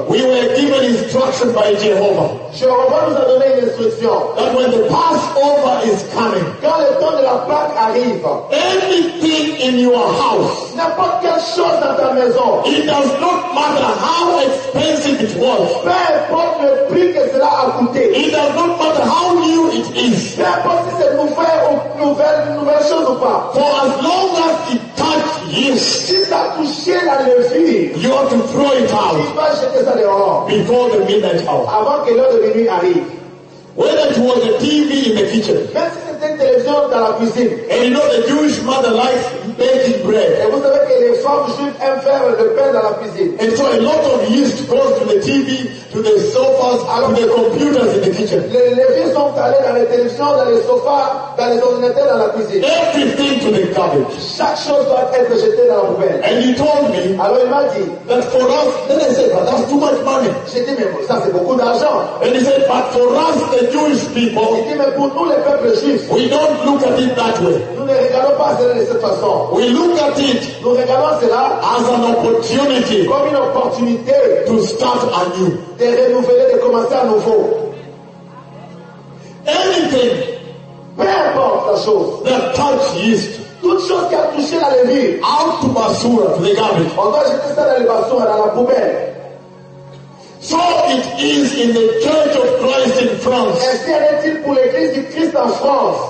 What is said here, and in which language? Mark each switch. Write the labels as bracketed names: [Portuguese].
[English] we were given instructions by Jehovah. [French] Jehovah nous a donné une instruction. [English] That when the Passover is coming, [French] quand le temps de la Pâque arrive, [English] anything in your house, [French] n'importe quelle chose dans ta maison, [English] it does not matter how expensive it was, [French] peu importe le prix que cela a coûté, [English] it does not matter how new it is, [French] peu importe si c'est nouvelle chose ou pas, [English] for as long as it touched yes, [French] si ça touchait la levure, [English] you have to throw it out, [French] tu vas jeter ça dehors, [English] before the midnight hour, [French] avant que l'heure de minuit arrive. [English] Whether it was a TV in the kitchen, [French] même si c'était une télévision dans la cuisine, [English] and you know the Jewish mother likes baking bread, [French] et vous savez que les femmes juives aiment faire le pain dans la cuisine, [English] and so a lot of yeast goes to the TV, to the sofas, alors, to the computers in the kitchen. [French] Les levures sont allées dans les télévisions, dans les sofas, dans les ordinateurs, dans la cuisine. [English] Everything to the garbage. [French] Chaque chose doit être jetée dans la poubelle. [English] And he told me, [French] alors il m'a dit, [English] that for us, then I said, but that's too much money. [French] J'ai dit, mais ça c'est beaucoup d'argent. [English] And he said, but for us, the Jewish people, [French] dit, mais pour nous, les peuples juifs, [English] we don't look at it that way. [French] Nous ne regardons pas cela de cette façon. [English] We look at it, [French] nous regardons cela, [English] as an opportunity, [French] comme une opportunité, [English] to start anew, [French] de renouveler, de commencer à nouveau. [English] Anything [French] Peu importe la chose. [English] That touch yeast. [French] Toute chose qui a touché la levure. [English] Out to basura, to the garbage. [French] On doit jeter ça dans la basura, dans la poubelle. [English] So it is in the Church of Christ in France. [French] Ainsi en est-il pour l'Église du Christ en France.